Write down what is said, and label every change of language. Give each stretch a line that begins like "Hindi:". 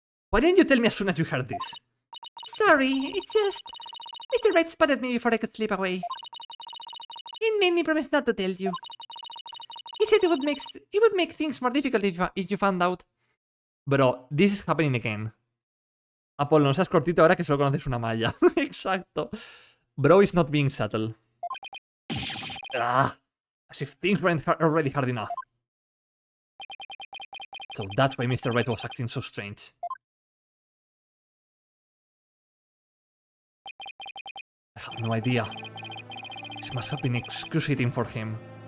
English: Why didn't you tell me as soon as you heard this? Sorry, it's just... Mr. Wright spotted me before I could slip away. He made me promise not to tell you. He said it would make things more difficult if you found out. Bro, this is happening again.
Spanish: Apolo, no seas cortito ahora que solo conoces una Maya.
English: Exacto. Bro is not being subtle. As if things weren't already hard enough. So that's why Mr. Wright was acting so strange. I have no idea. This must have been excruciating for him.